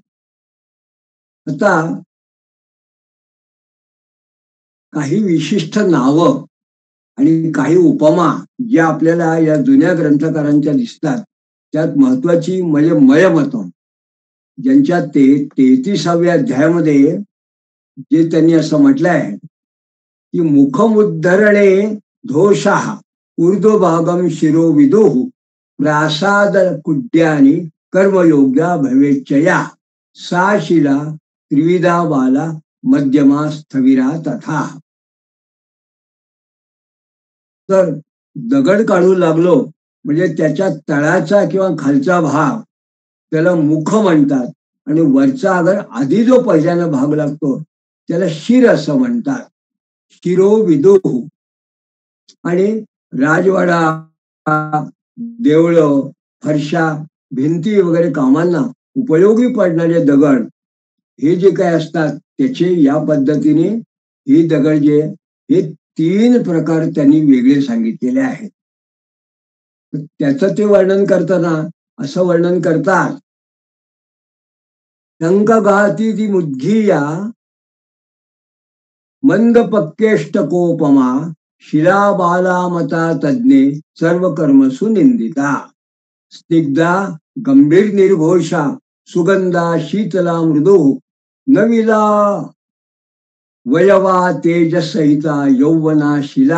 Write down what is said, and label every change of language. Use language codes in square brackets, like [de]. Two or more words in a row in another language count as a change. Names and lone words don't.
[mr] आता काही विशिष्ट नावं आणि काही उपमा ज्या आपल्याला या जुन्या ग्रंथकारांच्या दिसतात त्यात महत्वाची म्हणजे मयमतम, ज्यांच्या 33व्या अध्यायामध्ये जे त्यांनी असं म्हटलंय की [sa] मुखमुद्धरणे दोषाः ऊर्ध्वभागम शिरो विदुः प्रासाद कुड्यानी कर्मयोग्या भवेच्चया सा शिला त्रिविधा बाला मध्यमा स्थविरा तथा. [mr] तर दगड काढू लागलो म्हणजे त्याच्या तळाचा किंवा खालचा भाग त्याला मुख म्हणतात आणि वरचा अगर आधी जो पहिल्याला भाग लागतो त्याला शिर असं म्हणतात. [sa] शिरो विदुः. [mr] आणि राजवाडा, देवळं, फरशा, भिंती वगैरे कामांना उपयोगी पडणारे दगड हे जे काय असतात त्याचे या पद्धतीने ही दगड जे हे 3 प्रकार त्यांनी वेगळे सांगितलेले आहेत. त्याचं ते वर्णन करताना असं वर्णन करतात. [sa] टंकघाती ती मुद्गीया मंद पक्केष्टकोपमा शिला बाला मता तज्ञे सर्व कर्मसु निंदिता. स्निग्धा गंभीर निर्घोषा सुगंधा शीतला मृदू नविला वयवा तेजसहिता यौवना शिला